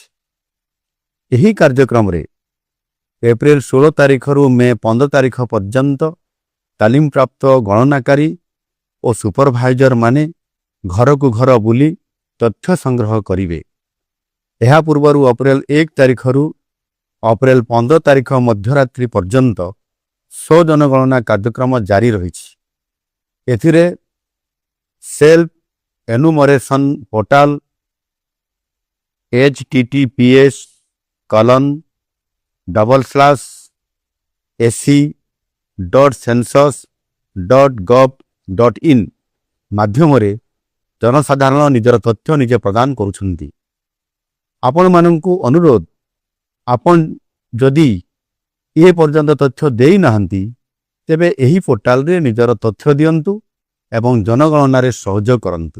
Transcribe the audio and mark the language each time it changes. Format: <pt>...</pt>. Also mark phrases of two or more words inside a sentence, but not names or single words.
<or>ଏହି କାର୍ଯ୍ୟକ୍ରମରେ ଏପ୍ରିଲ 16 ତାରିଖରୁ ମେ 15 ତାରିଖ ପର୍ଯ୍ୟନ୍ତ ତାଲିମପ୍ରାପ୍ତ ଗଣନାକାରୀ ଓ ସୁପରଭାଇଜରମାନେ ଘରକୁ ଘର ବୁଲି ତଥ୍ୟ ସଂଗ୍ରହ କରିବେ। ଏହା ପୂର୍ବରୁ ଏପ୍ରିଲ 1 ତାରିଖରୁ ଏପ୍ରିଲ 15 ତାରିଖ ମଧ୍ୟରାତ୍ରି ପର୍ଯ୍ୟନ୍ତ ସ୍ୱଜନଗଣନା କାର୍ଯ୍ୟକ୍ରମ ଜାରି ରହିଛି। ଏଥିରେ</or> <en>self enumeration portal</en> <or>https://ac.census.gov.in ମାଧ୍ୟମରେ ଜନସାଧାରଣ ନିଜର ତଥ୍ୟ ନିଜେ ପ୍ରଦାନ କରୁଛନ୍ତି। ଆପଣମାନଙ୍କୁ ଅନୁରୋଧ, ଆପଣ ଯଦି ଏ ପର୍ଯ୍ୟନ୍ତ ତଥ୍ୟ ଦେଇନାହାନ୍ତି ତେବେ ଏହି ପୋର୍ଟାଲରେ ନିଜର ତଥ୍ୟ ଦିଅନ୍ତୁ ଏବଂ ଜନଗଣନାରେ ସହଯୋଗ କରନ୍ତୁ।</or>